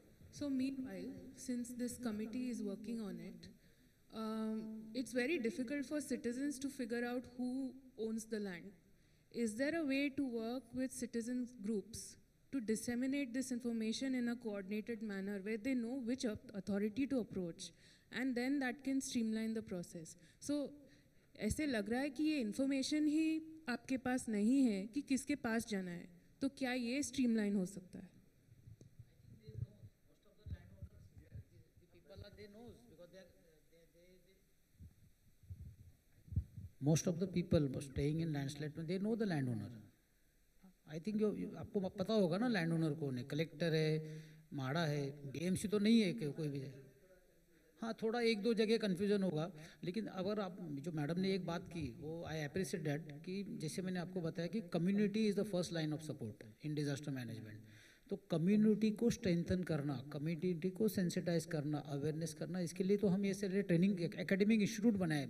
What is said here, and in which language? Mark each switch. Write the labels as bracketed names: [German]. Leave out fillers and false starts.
[English] So meanwhile, since this committee is working on it, it's very difficult for citizens to figure out who owns the land. Is there a way to work with citizen groups to disseminate this information in a coordinated manner where they know which authority to approach, and then that can streamline the process. [Hindi] So ऐसे लग रहा है कि ये information ही आपके पास नहीं है कि किसके पास जाना है, तो क्या ये streamline हो सकता है? [English] Most of the people staying in landslide, they know the landowner. I think [Hindi] आपको पता होगा ना landowner कौन है, collector है, माड़ा है, BMC तो नहीं है कोई भी है. हाँ, थोड़ा एक दो जगह कन्फ्यूजन होगा, लेकिन अगर आप जो मैडम ने एक बात की वो [English] I appreciate that [Hindi] कि जैसे मैंने आपको बताया कि [English] Community is the first line of support in disaster management. [Hindi] तो कम्युनिटी को स्ट्रेंथन करना, कम्युनिटी को सेंसिटाइज करना, अवेयरनेस करना, इसके लिए तो हम ये सारे ट्रेनिंग एकेडमिक इंस्टीट्यूट बनाए.